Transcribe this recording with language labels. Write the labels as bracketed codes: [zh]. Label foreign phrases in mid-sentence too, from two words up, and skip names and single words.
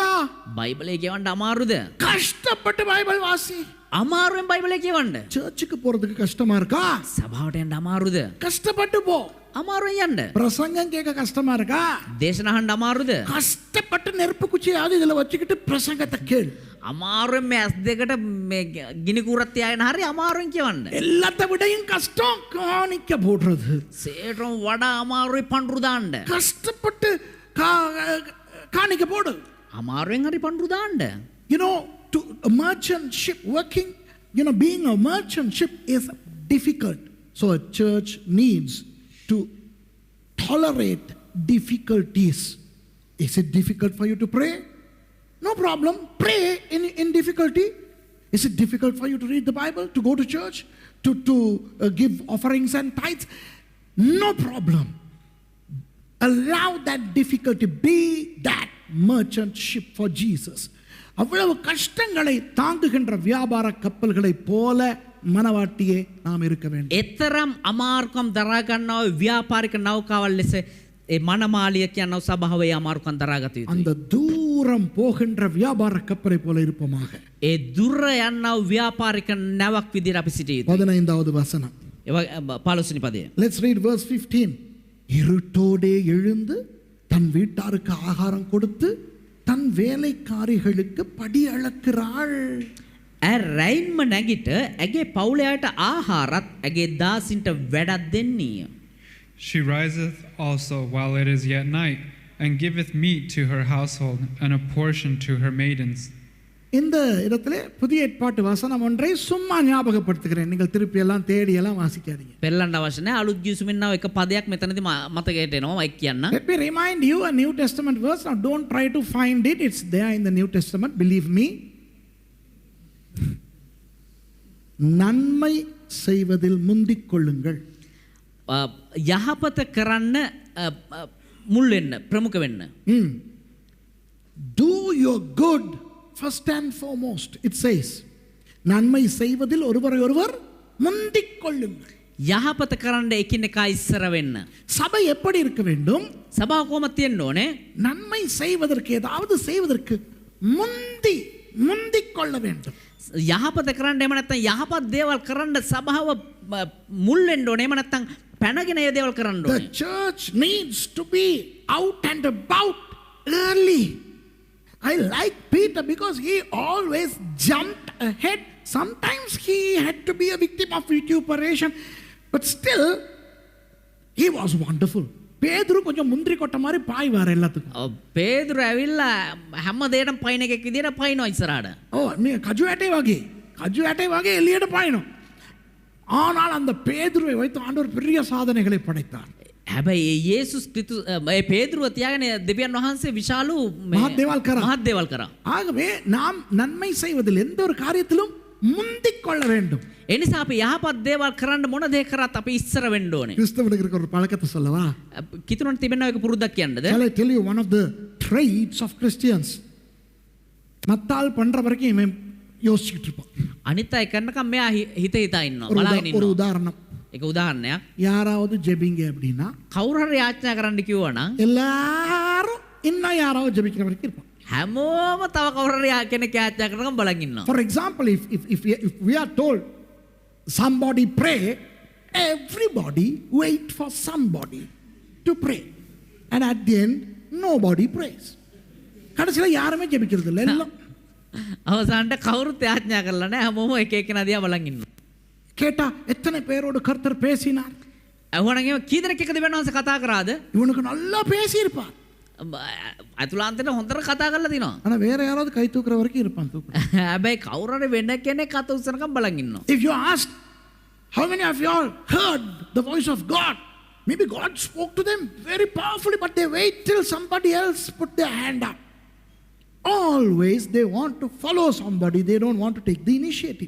[si] බයිබලය කියවන්න අමාරුද? [ta] கஷ்டப்பட்டு பைபிள் வாசி. [si] අමාරුවෙන් බයිබලය කියවන්න. [ta] சர்ச்சுக்கு போறதுக்கு கஷ்டமா இருக்கா? [si] සභාවට යන්න අමාරුද? [ta] கஷ்டப்பட்டு போ. [si] අමාරුවෙන් යන්න. [ta] பிரசங்கம் கேட்க கஷ்டமா இருக்கா? [si] දේශනා අහන්න අමාරුද? [ta] கஷ்டப்பட்டு நெருப்பு குச்சியாவது இதுல வச்சுக்கிட்டு பிரசங்கத்தை கேளு. [si] අමාරුවෙන් මේ ඇස් දෙකට මේ ගිනි කුරක් තියාගෙන හරි අමාරුවෙන් කියවන්න. [ta] எல்லாத்த விடையும் கஷ்டம் காணிக்க போடுறது. [si] සේටම වඩා අමාරුයි පඳුරු දාන්න. [ta] கஷ்டப்பட்டு காணிக்க போடு. [si] අමාරුවෙන් හරි පඳුරු දාන්න. [en] You know, to a merchant ship working, you know, being a merchant ship is difficult. So a church needs to tolerate difficulties. Is it difficult for you to pray? No problem. Pray in difficulty. Is it difficult for you to read the Bible, to go to church, to give offerings and tithes? No problem. Allow that difficulty. Be that merchant ship for Jesus. [ta] அவ்வளவு கஷ்டங்களை தாங்குகின்ற வியாபார கப்பல்களை போல மனவாட்டியே நாம் இருக்க வேண்டும். [si] එතරම් අමාරුකම් දරා ගන්නා ව්‍යාපාරික නෞකාවල් ලෙස ඒ මනමාලිය කියන සභාවේ අමාරුකම් දරාගත යුතුයි. [ta] அந்த தூரம் போகின்ற வியாபார கப்பலை போல இருப்போமாக. [si] ඒ දුර යනා ව්‍යාපාරික නැවක් විදිහට අපි සිටිය යුතුයි. [ta] 15வது வசனம். [si] 15 වෙනි පදය. [en] Let's read verse 15. [ta] இருட்டோடே எழுந்து தன் வீட்டாருக்கு ஆகாரம் கொடுத்து தன் வேலைக்காரிகளுக்கு படி அளக்கிறாள். [si] රැයින්ම නැගිට ඇගේ පවුලයාට ආහාරත් ඇගේ දාසින්ට වැඩක් දෙන්නීය. [en] She riseth also while it is yet night, and giveth meat to her household, and a portion to her maidens. [ta] இந்த இடத்துல புதிய ஏற்பாட்டு வசனம் ஒன்றை சும்மா ஞாபகப்படுத்துகிறேன். நீங்கள் திருப்பி எல்லாம் தேடி எல்லாம் வாசிக்காதீங்க. [si] පෙරලන්න අවශ්‍ය නැහැ. අලුත් ගිවිසුමින් ආව එක පදයක් මෙතනදී මතකයට එනවා මයික් කියන්න. [en] Let me remind you a New Testament verse. Now don't try to find it. It's there in the New Testament. Believe me. [ta] நன்மை செய்வதில் முந்திக் கொள்ளுங்கள். [si] යහපත කරන්න මුල් වෙන්න ප්‍රමුඛ වෙන්න. [en] Do your good first and foremost. It says [ta] நன்மை செய்வதில் ஒருவரை ஒருவர் முந்திக் கொள்ளுங்கள். [si] යහපත කරන්න එකිනෙකා ඉස්සර වෙන්න. [ta] சபை எப்படி இருக்க வேண்டும்? [si] සභාව කොහොමද තියෙන්න ඕනේ? [ta] நன்மை செய்வதற்கு ஏதாவது செய்வதற்கு முந்திக் கொள்ள வேண்டும். [si] යහපත කරන්න එහෙම නැත්නම් යහපත් දේවල් කරන්න සභාව මුල් වෙන්න ඕනේ. එහෙම නැත්නම් පැනගෙන ඒ දේවල් කරන්න [en] The [si] ඕනේ. [en] church needs to be out and about early. I like Peter because he always jumped ahead. Sometimes he had to be a victim of vituperation, but still he was wonderful. [ta] பேதுரு கொஞ்சம் முந்திரி கொட்ட மாதிரி பாய்வார் எல்லாத்துக்கும். [si] පේදුරු ඇවිල්ලා හැම දෙයකටම පයින් එකෙක් විදියට පයින්නවා ඉස්සරහට. මේ කජු ඇටේ වගේ එළියට பாயணும். [ta] ஆனால் அந்த பேதுருவை வைத்து ஆண்டவர் பெரிய சாதனைகளை படைத்தார். [si] හැබැයි යේසුස් ක්‍රිස්තුස් පේදුරුව තියාගෙන දෙවියන් වහන්සේ විශාල මහත් දේවල් කරා. [ta] ஆகவே நாம் நன்மை செய்வதில் எந்த ஒரு காரியத்திலும் முந்திக் கொள்ள வேண்டும். [si] ඒ නිසා අපි යහපත් දේවල් කරන්න මොන දේ කරත් අපි ඉස්සර වෙන්න ඕනේ. [ta] கிறிஸ்தவனுக்கு இருக்கிற ஒரு பழக்கத்தை சொல்லவா? [si] කිතුණන් තිබෙන එක පුරුද්දක් කියන්නද? [en] Shall I tell you one of the traits of Christians? [ta] மத்தால் பண்ற வரைக்கும் இவன் யோசிச்சுட்டு இருப்பான். [si] අනිත් අය කරනකම් මෙයා හිත හිතා ඉන්නවා. බලාගෙන [ta] ஒரு [si] ඉන්නවා. [ta] உதாரணம். [si] ඒක උදාහරණයක්. [ta] யாராவது ஜெபிங்க அப்படின்னா [si] කවුරු හරි යාඥා කරන්න කිව්වනම් [ta] எல்லாரும் இன்னும் யாராவது ஜெபிக்கிற வரைக்கும் இருப்பான். [si] හැමෝම තව කවුරු හරි කෙනෙක් යාඥා කරනකම් බලන් ඉන්නවා. [en] For example, if we are told somebody pray, everybody wait for somebody to pray, and at the end nobody prays. [ta] கடைசில யாருமே ஜெபிக்கிறது இல்ல. எல்லாம் [si] අවසානට කවුරුත් යාඥා කරලා නැහැ. හැමෝම එක එකනා දිහා බලන් ඉන්නවා. [ta] கேட்டா எத்தனை பேரோடு கர்த்தர் பேசினார்? [si] අහුවනම් එහෙම කී දෙනෙක් එක්කද වෙනවන්ස කතා කරාද? [ta] இவனுக்கு நல்லா பேசியிருப்பார். [si] අතුලාන්තයට හොඳට කතා කරලා තිනවා. [ta] ஆனா வேற யாராவது கை தூக்குற வரைக்கும் இருப்பான் தூக்கு. [si] හැබැයි කවුරු හරි වෙන කෙනෙක් අත උස්සනකම් බලන් ඉන්නවා. [en] If you ask how many of you all heard the voice of God, maybe God spoke to them very powerfully, but they wait till somebody else put their hand up. Always they want to follow somebody, they don't want to take the initiative.